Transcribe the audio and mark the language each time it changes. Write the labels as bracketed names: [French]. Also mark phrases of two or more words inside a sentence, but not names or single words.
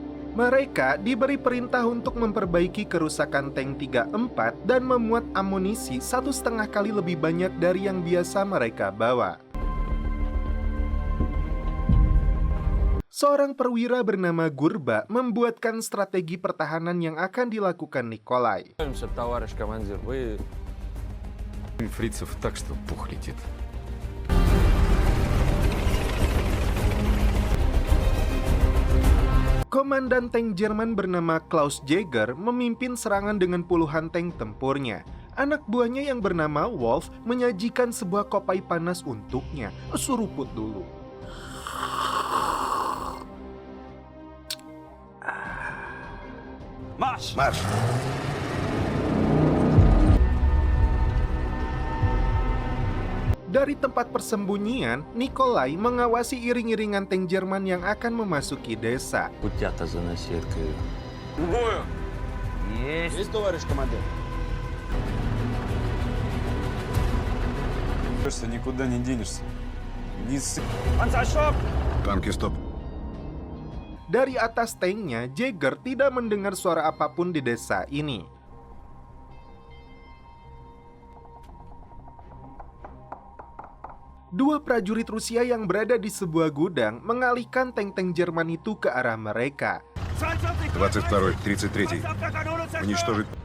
[Indonesian] Mereka diberi perintah untuk memperbaiki kerusakan tank 34 dan memuat amunisi 1,5 kali lebih banyak dari yang biasa mereka bawa. Seorang perwira bernama Gurba membuatkan strategi pertahanan yang akan dilakukan Nikolai. [Russian] Фрицев так, что пух летит. [Indonesian] Komandan tank Jerman bernama Klaus Jäger memimpin serangan dengan puluhan tank tempurnya. Anak buahnya yang bernama Wolf menyajikan sebuah kopai panas untuknya. Suruput dulu. [German] Marsch! [Russian] Марш! [Indonesian] Dari tempat persembunyian, Nikolai mengawasi iring-iringan tank Jerman yang akan memasuki desa. [Russian] Путята заносит к Бою! Есть, товарищ командир. Никуда не денешься. [German] Panzerstopp! [Russian] Танки стоп. [Indonesian] Dari atas tanknya, Jäger tidak mendengar suara apapun di desa ini. Dua prajurit Rusia yang berada di sebuah gudang mengalihkan tank-tank Jerman itu ke arah mereka. [Russian] 22-й, 33-й. Уничтожить.